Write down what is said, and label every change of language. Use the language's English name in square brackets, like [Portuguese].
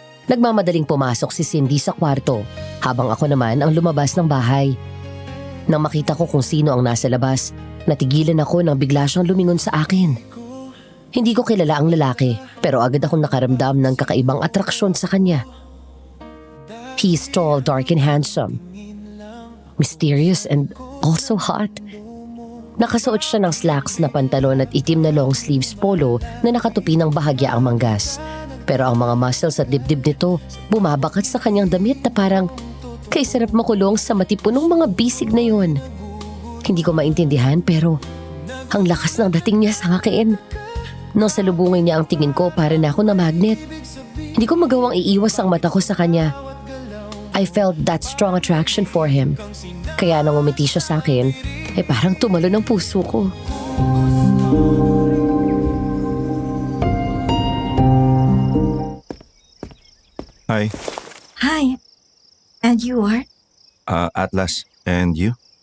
[Filipino] Nagmamadaling pumasok si Cindy sa kwarto, habang ako naman ang lumabas ng bahay. Nang makita ko kung sino ang nasa labas, natigilan ako nang bigla siyang lumingon sa akin. Hindi ko kilala ang lalaki, pero agad akong nakaramdam ng kakaibang atraksyon sa kanya. [English] He is tall, dark and handsome. Mysterious and also hot. [Filipino] Nakasuot siya ng slacks na pantalon at itim na long sleeves polo na nakatupi ng bahagya ang manggas. Pero ang mga muscles at dibdib nito bumabakat sa kanyang damit na parang kay sarap makulong sa matipunong mga bisig na yon. Hindi ko maintindihan pero ang lakas ng dating niya sa akin. Nang salubungin niya ang tingin ko para na ako na magnet. Hindi ko magawang iiwas ang mata ko sa kanya. [English] I felt that strong attraction for him. [Filipino] Kaya nang umiti siya sa akin, ay parang tumalo ng puso ko. [English] Hi, Hi. And you are? Atlas. And you?